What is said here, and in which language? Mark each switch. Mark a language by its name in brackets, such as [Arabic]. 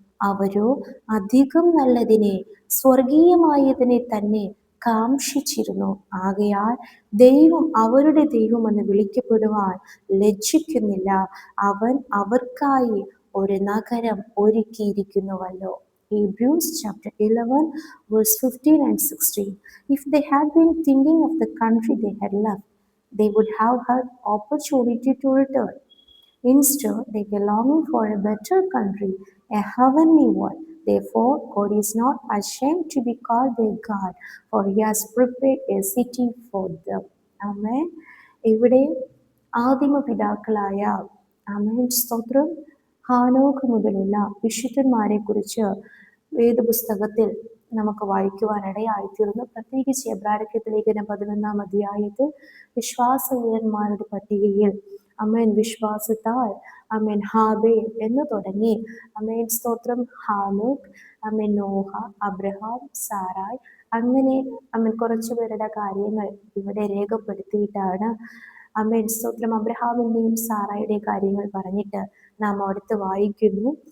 [Malayalam] അവരോ അധികം നല്ലതിനെ, സ്വർഗീയമായതിനെ തന്നെ കാംക്ഷിച്ചിരുന്നു. ആകയാൽ ദൈവം അവരുടെ ദൈവമെന്ന് വിളിക്കപ്പെടുവാൻ ലജ്ജിക്കുന്നില്ല. അവൻ അവർക്കായി ഒരു നഗരം ഒരുക്കിയിരിക്കുന്നുവല്ലോ. [English] Hebrews chapter 11 verse 15 and 16. If they had been thinking of the country they had left, they would have had opportunity to return. Instead, they were longing for a better country, a heavenly one. Therefore, God is not ashamed to be called their God, for He has prepared a city for them. Amen. [Malayalam] ഇവിടെ ആദിമ പിതാക്കളായ ആമേൻ സ്തോത്രം ഹാനോക്ക് മുതലുള്ള വിശുദ്ധന്മാരെ കുറിച്ച് വേദപുസ്തകത്തിൽ നമുക്ക് വായിക്കുവാനിടയായിത്തീർന്നു. പ്രത്യേകിച്ച് എബ്രായർക്കെഴുതിയ ലേഖനം 11-ാം അധ്യായത്തിൽ വിശ്വാസവീരന്മാരുടെ പട്ടികയിൽ അമേൻ വിശ്വാസത്താൽ അമേൻ ഹാബേൽ എന്ന് തുടങ്ങി അമേൻ സ്തോത്രം ഹാനോക്ക്, അമേൻ നോഹ, അബ്രഹാം, സാറായ്, അങ്ങനെ അമേൻ കുറച്ചു പേരുടെ കാര്യങ്ങൾ ഇവിടെ രേഖപ്പെടുത്തിയിട്ടാണ് അമേൻ സ്തോത്രം അബ്രഹാമിന്റെയും സാറായുടെയും കാര്യങ്ങൾ പറഞ്ഞിട്ട് നാം അടുത്ത് വായിക്കുന്നു.